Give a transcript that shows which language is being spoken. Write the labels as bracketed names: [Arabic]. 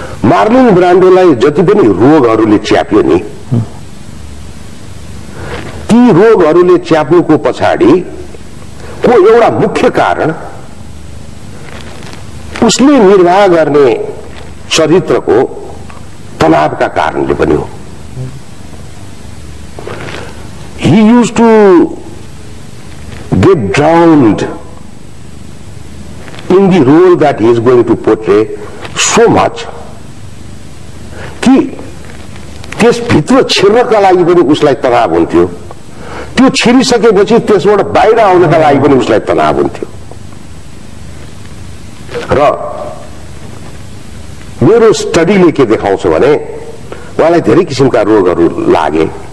[Nepali] Marlin ब्रान्डोलाई जति पनि रोगहरूले च्याप्यो नि, ती रोगहरूले च्याप्नुको पछाडि को एउटा मुख्य कारण उसले निर्वाह गर्ने चरित्रको तनावका कारणले पनि हो। [English] He used to get drowned in the role that he is going to portray so much [Nepali] त्यसभित्र छिर्नका लागि पनि उसलाई तनाव हुन्थ्यो, त्यो छिरिसकेपछि त्यसबाट बाहिर आउनका लागि पनि उसलाई तनाव हुन्थ्यो। र मेरो स्टडीले के देखाउँछ भने उहाँलाई धेरै किसिमका रोगहरू लागे।